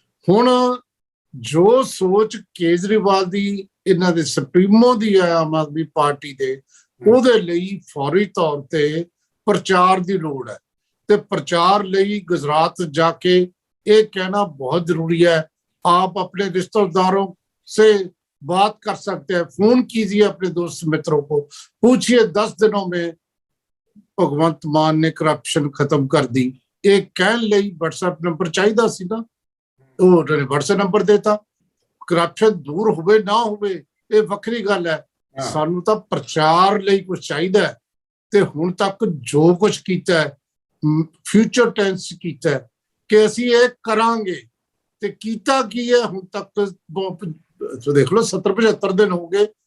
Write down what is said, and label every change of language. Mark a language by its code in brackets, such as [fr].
[pa] ਹੁਣ ਜੋ ਸੋਚ ਕੇਜਰੀਵਾਲ ਦੀ, ਇਹਨਾਂ ਦੇ ਸੁਪਰੀਮੋ ਦੀ ਹੈ ਆਮ ਆਦਮੀ ਪਾਰਟੀ ਦੇ, ਉਹਦੇ ਲਈ ਫੌਰੀ ਤੌਰ ਤੇ ਪ੍ਰਚਾਰ ਦੀ ਲੋੜ ਹੈ। ਤੇ ਪ੍ਰਚਾਰ ਲਈ ਗੁਜਰਾਤ ਜਾ ਕੇ ਇਹ ਕਹਿਣਾ [hi] बहुत जरूरी है। आप अपने रिश्तेदारों से बात कर सकते हैं, फोन कीजिए अपने दोस्त मित्रों को, पूछिए 10 दिनों में भगवंत मान ने करप्शन खत्म कर दी। [pa] एक कहन ਲਈ WhatsApp ਨੰਬਰ ਚਾਹੀਦਾ ਸੀ ਨਾ, ਉਹ WhatsApp ਨੰਬਰ ਦੇਤਾ। ਕਰਪਸ਼ਨ ਦੂਰ ਹੋਵੇ ਨਾ ਹੋਵੇ ਇਹ ਵੱਖਰੀ ਗੱਲ ਹੈ, ਸਾਨੂੰ ਤਾਂ ਪ੍ਰਚਾਰ ਲਈ ਕੁਝ ਚਾਹੀਦਾ ਹੈ। ਤੇ ਹੁਣ ਤੱਕ ਜੋ ਕੁਝ ਕੀਤਾ ਹੈ ਫਿਊਚਰ ਟੈਂਸ ਕੀਤਾ ਹੈ ਕਿ ਅਸੀਂ ਇਹ ਕਰਾਂਗੇ, ਤੇ ਕੀਤਾ ਕੀ ਹੈ ਹੁਣ ਤੱਕ ਦੇਖ ਲਓ 70-75 ਦਿਨ ਹੋ ਗਏ।